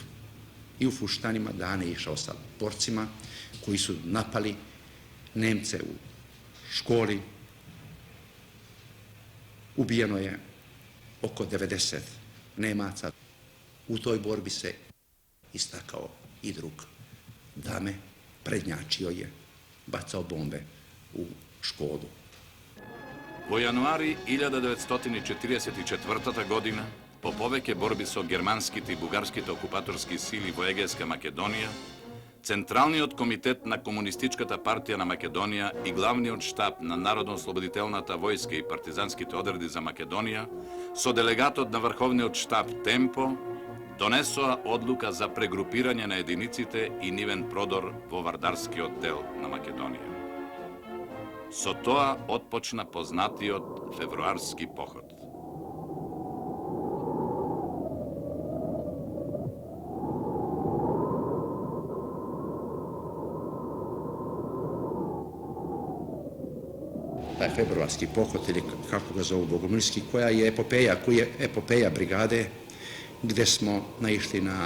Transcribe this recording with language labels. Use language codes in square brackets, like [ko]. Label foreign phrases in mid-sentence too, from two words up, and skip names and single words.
[sr] I u Fuštanima Dane je išao sa borcima koji su napali Nemce u školi. Ubijeno je oko 90 Nemaca. U toj borbi se istakao i drug Dame, prednjačio je, bacao bombe u školu. [mk] Во јануари 1944 година, по повеќе борби со германските и бугарските окупаторски сили во Егејска Македонија, Централниот комитет на Комунистичката партија на Македонија и главниот штаб на Народно-ослободителната војска и партизанските одреди за Македонија со делегатот на Врховниот штаб Темпо донесоа одлука за прегрупирање на единиците и нивен продор во Вардарскиот дел на Македонија. Со тоа отпочна познатиот февруарски поход. [sr] Taj februarski pohod, ili kako ga zovu bogomilski, koja je epopeja brigade, gdje smo naišli na